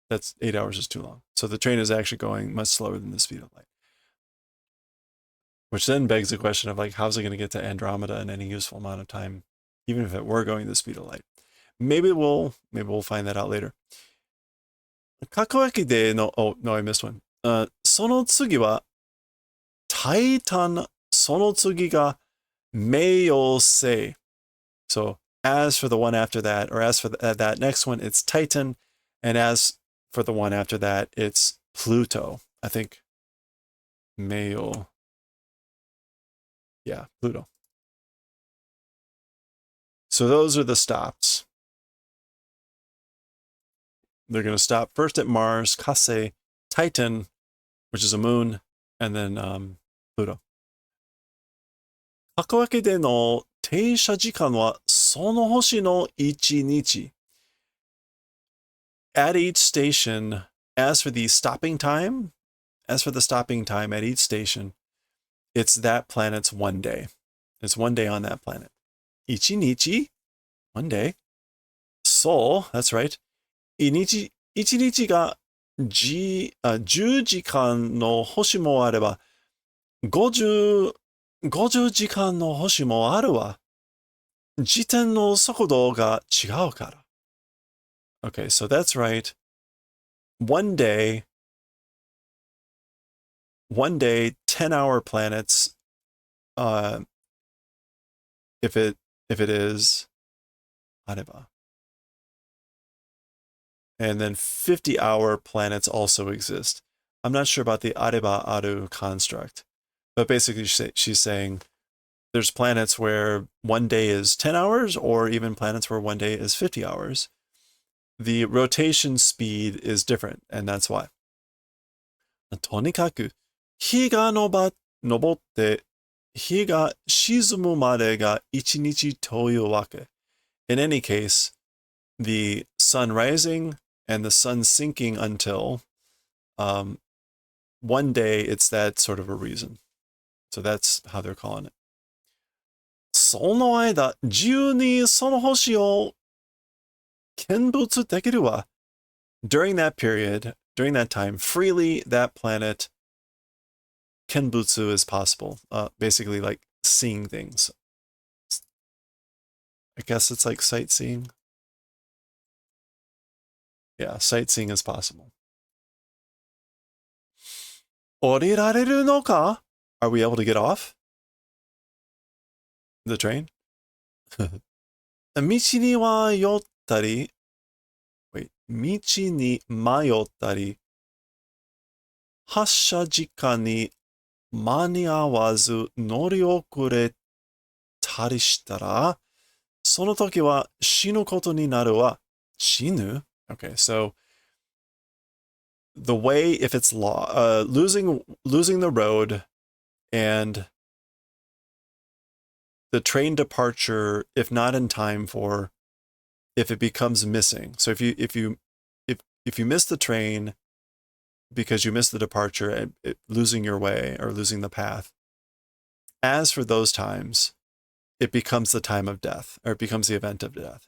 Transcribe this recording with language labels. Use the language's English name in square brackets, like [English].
[English] That's 8 hours is too long. So the train is actually going much slower than the speed of light. Which then begs the question of like, how's it going to get to Andromeda in any useful amount of time, even if it were going the speed of light? Maybe we'll find that out later. [Japanese] Kakoeki de no, [English] oh no, I missed one. [Japanese] その次はタイタン、その次が冥王星. [English] So as for the one after that, or as for that next one, it's Titan, and as for the one after that, it's Pluto. I think Meo. Yeah, Pluto. So those are the stops. They're going to stop first at Mars, Kase, Titan, which is a moon, and then Pluto. [Japanese] 各わけでの停車時間はその星の1日. [English] At each station, as for the stopping time at each station, it's that planet's 1 day. It's 1 day on that planet. [Japanese] 1日? [English] 1 day. So, that's right. [Japanese] 1日が10時間の星もあれば、50時間の星もあるわ。時点の速度が違うから。 [English] Okay, so that's right. 1 day, 10-hour planets, if it is, [Japanese] あれば. [English] And then 50-hour planets also exist. I'm not sure about the areba aru construct, but basically she's saying there's planets where one day is 10 hours, or even planets where one day is 50 hours. The rotation speed is different, and that's why. [Japanese] とにかく、日が昇って、日が沈むまでが一日というわけ. [English] In any case, the sun rising and the sun sinking until one day, it's that sort of a reason. So that's how they're calling it. [Japanese] その間、自由にその星を見物できるわ. [English] During that period, during that time, freely that planet kenbutsu is possible. Basically like seeing things. I guess it's like sightseeing. Yeah, sightseeing is possible. [Japanese] 降りられるのか? [English] Are we able to get off the train? [Japanese] 道には寄ったり [English] Wait, [Japanese] 道に迷ったり発車時間に間に合わず乗り遅れたりしたらその時は死ぬことになるわ。死ぬ? [English] Okay, so the way, if it's losing the road and the train departure, if not in time for, if it becomes missing. So if you miss the train because you missed the departure and losing your way or losing the path, as for those times, it becomes the time of death, or it becomes the event of death.